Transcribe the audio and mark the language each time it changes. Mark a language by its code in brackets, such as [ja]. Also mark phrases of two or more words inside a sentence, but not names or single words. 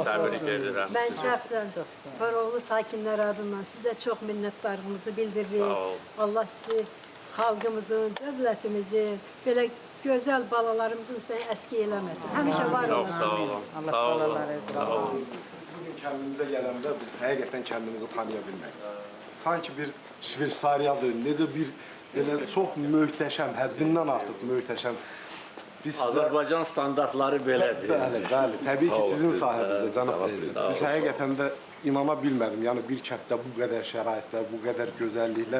[az] Təbrik edirəm. Ben şəxsən Horoğlu sakinləri adından sizə çox minnətdarlığımızı bildiririk. Sağ ol. Allah sizi, xalqımızın, dövlətimizin, belə gözəl balalarımızın sizə əski eləməsin. Həmişə var Çox olasın. sağ olun. Allah Sağ olun. balaları Sağ olun. [tr] Bugün kendimize gelende biz hakikaten kendimizi tanıyabilmek. [az] Sanki bir Şveysariyadır, necə bir belə çox möhtəşəm, həddindən artıq möhtəşəm. Biz sizə Azərbaycan standartları belədir. bəli, bəli, təbii ki, sizin sahibinizdə cənab Sağ prezident. olun. Biz həqiqətən də inana bilmədim. Yəni bir kənddə bu qədər şəraitlər, bu qədər gözəlliklər.